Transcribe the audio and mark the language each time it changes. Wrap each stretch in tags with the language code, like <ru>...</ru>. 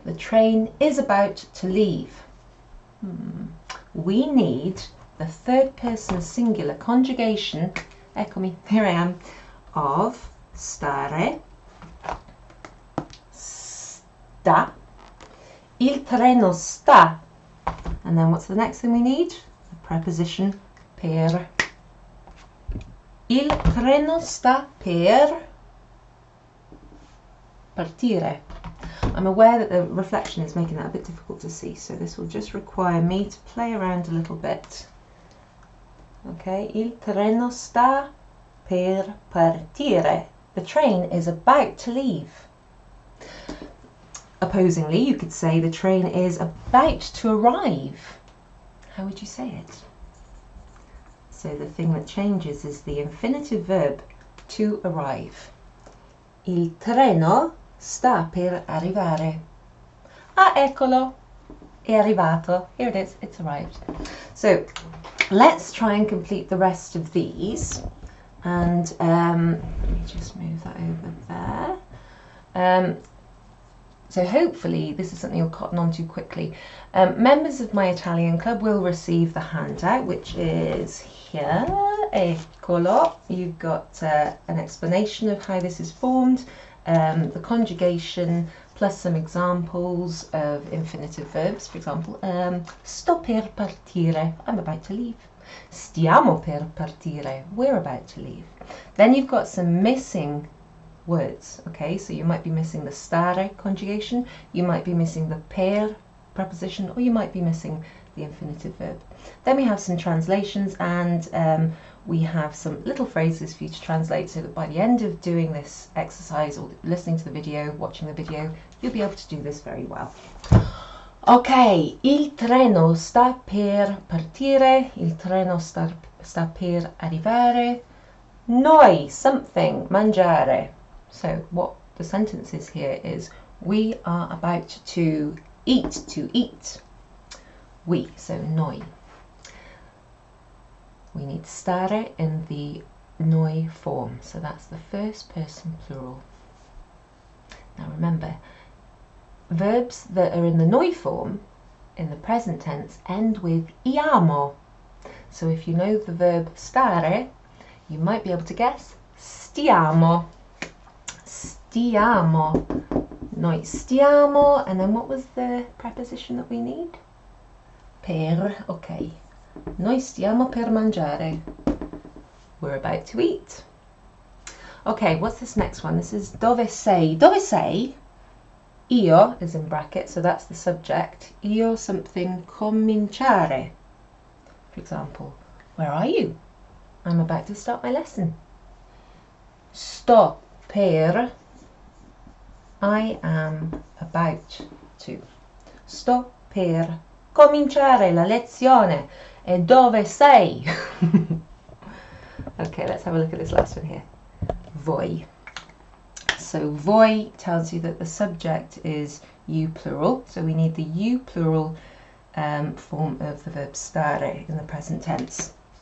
<en>The train is about to leave. We need the third person singular conjugation, eccomi, here I am, of stare, sta, il treno sta, and then what's the next thing we need? The preposition per.</en> <it>Il treno sta per partire.</it> <en>I'm aware that the reflection is making that a bit difficult to see, so this will just require me to play around a little bit.</en> <it>Okay, il treno sta per partire.</it> <en>The train is about to leave. Opposingly, you could say the train is about to arrive. How would you say it? So the thing that changes is the infinitive verb to arrive.</en> <it>Il treno sta per arrivare.</it> <en>Ah, eccolo, è arrivato. Here it is, it's arrived. So let's try and complete the rest of these. And let me just move that over there. So hopefully this is something you'll cotton on to quickly. Members of my Italian club will receive the handout, which is here. Eccolo. You've got an explanation of how this is formed, the conjugation, plus some examples of infinitive verbs. For example, sto per partire, I'm about to leave. Stiamo per partire, we're about to leave. Then you've got some missing words, okay? So you might be missing the stare conjugation, you might be missing the per preposition, or you might be missing the infinitive verb. Then we have some translations, and we have some little phrases for you to translate, so that by the end of doing this exercise or listening to the video, watching the video, you'll be able to do this very well.</en> <it>Ok, il treno sta per partire, il treno sta per arrivare, noi something mangiare.</it> <en>So what the sentence is here is, we are about to eat. We, so noi. We need stare in the noi form, so that's the first person plural. Now remember, verbs that are in the noi form, in the present tense, end with iamo. So if you know the verb stare, you might be able to guess stiamo. Stiamo. Noi stiamo, and then what was the preposition that we need? Per, okay.</en> <it>Noi stiamo per mangiare.</it> <en>We're about to eat. Okay, what's this next one? This is dove sei. Dove sei? Io is in brackets, so that's the subject.</en> <it>Io something cominciare.</it> <en>For example, where are you? I'm about to start my lesson. Sto per, I am about to.</en> <it>Sto per cominciare la lezione. E dove sei?</it> <en>Okay, let's have a look at this last one here. Voi. So voi tells you that the subject is you plural, so we need the you plural form of the verb stare in the present tense.</en>